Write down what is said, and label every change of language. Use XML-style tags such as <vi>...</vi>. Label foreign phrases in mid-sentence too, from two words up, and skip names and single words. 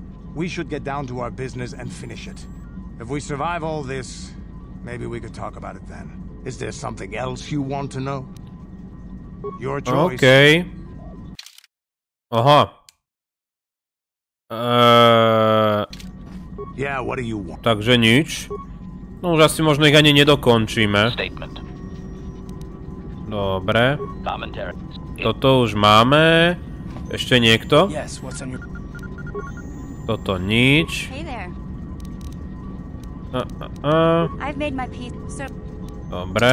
<en>We should get down to our business and finish it. If we survive all this, maybe we could talk about it then. Is there something else you want to know? Your choice.</en> <sk>Okay. Aha.</sk> <en>Yeah, what do you want?</en> <sk>Takže nič. No už asi možno ich ani nedokončíme. Dobre. Toto už máme. Ešte niekto? Toto nič. Dobre.</sk>